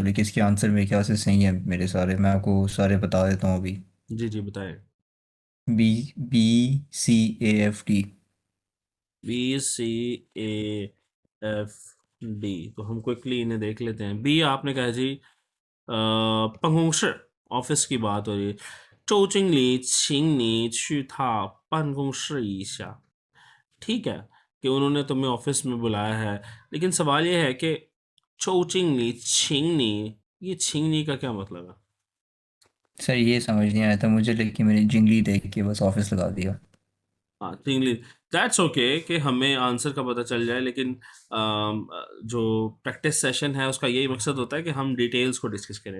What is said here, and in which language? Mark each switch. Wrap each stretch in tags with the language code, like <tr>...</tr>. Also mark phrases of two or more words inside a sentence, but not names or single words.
<hi>लेकिन इसके आंसर मेरे ख्याल से सही है मेरे सारे। मैं आपको सारे बता देता हूँ अभी। जी जी बताएं। बी, BCAFD। BCAFD, तो हम क्विकली इन्हें देख लेते हैं। बी आपने कहा जी 办公室, ऑफिस की बात हो रही है।</hi> <zh>周经理请你去他办公室一下।</zh> <hi>ठीक है कि उन्होंने तुम्हें ऑफिस में बुलाया है, लेकिन सवाल ये है कि</hi> <zh>周经理请你,</zh> <hi>ये छिंगनी का क्या मतलब है? सर ये समझ नहीं आया था मुझे, लेकिन मैंने जिंगली देख के बस ऑफिस लगा दिया। हाँ इंग्लिश,</hi> <en>that's OK</en> <hi>कि हमें आंसर का पता चल जाए, लेकिन जो प्रैक्टिस सेशन है उसका यही मकसद होता है कि हम डिटेल्स को डिस्कस करें।</hi>